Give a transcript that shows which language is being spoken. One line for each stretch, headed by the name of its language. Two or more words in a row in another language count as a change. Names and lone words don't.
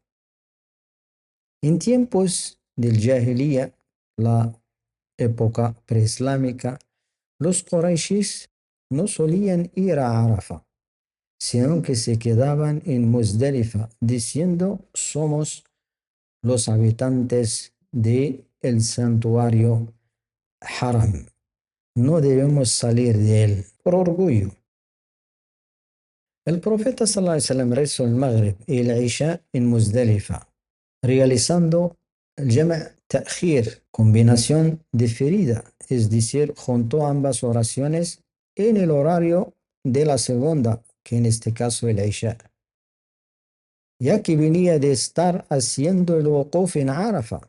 Spanish: En tiempos del Jahiliya, la época preislámica, los Qurayshis no solían ir a Arafah, sino que se quedaban en Muzdalifa diciendo: somos los habitantes del santuario Haram, no debemos salir de él, por orgullo. El profeta
Arabic: صلى الله عليه وسلم
Spanish: rezó el Maghrib y el Isha en Muzdalifa, realizando el
Arabic: جمع تأخير,
Spanish: combinación diferida, es decir, juntó ambas oraciones en el horario de la segunda, que en este caso el Isha, ya que venía de estar haciendo el wuquf en Arafah.